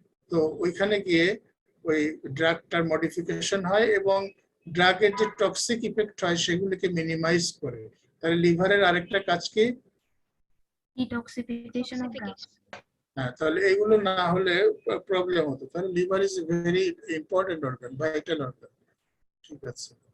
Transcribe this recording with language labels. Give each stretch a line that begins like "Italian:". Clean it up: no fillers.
Bangla: তো ওইখানে গিয়ে ওই ড্রাগটার মডিফিকেশন হয় এবং ড্রাগের যে টক্সিক ইফেক্ট হয় সেগুলিকে মিনিমাইজ করে। তাহলে লিভারের আরেকটা কাজ কি?
English: Detoxification of drugs.
Bangla: হ্যাঁ, তাহলে এইগুলো না হলে প্রবলেম হতো। তাহলে
English: Liver is very important organ, vital organ.
Bangla: ঠিক আছে।